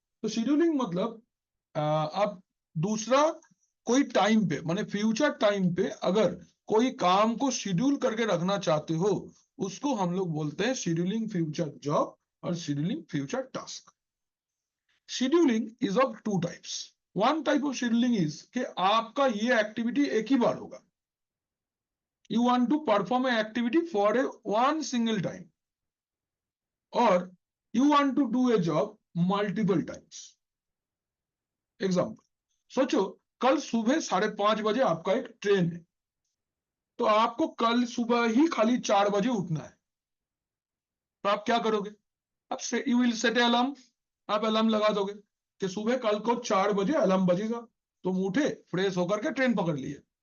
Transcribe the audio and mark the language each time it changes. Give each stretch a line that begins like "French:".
Hindi: तो शेड्यूलिंग मतलब आप दूसरा कोई टाइम पे, माने फ्यूचर टाइम पे अगर कोई काम को शेड्यूल करके रखना चाहते हो, उसको हम लोग बोलते हैं शेड्यूलिंग फ्यूचर जॉब और scheduling future task.
English: Scheduling is of two types. One type of scheduling is
Hindi: कि आपका ये एक्टिविटी एक ही बार होगा,
English: you want to perform an activity for a one single time, or you want to do a job multiple times।
Hindi: Example, सोचो कल सुबह 5:30 बजे आपका एक ट्रेन है, तो आपको कल सुबह ही खाली 4 बजे उठना है, तो आप क्या करोगे? आप
English: you will set alarm,
Hindi: आप अलार्म लगा दोगे कि सुबह कल को 4 बजे अलार्म बजेगा, तुम उठे फ्रेश होकर के ट्रेन पकड़ लिए।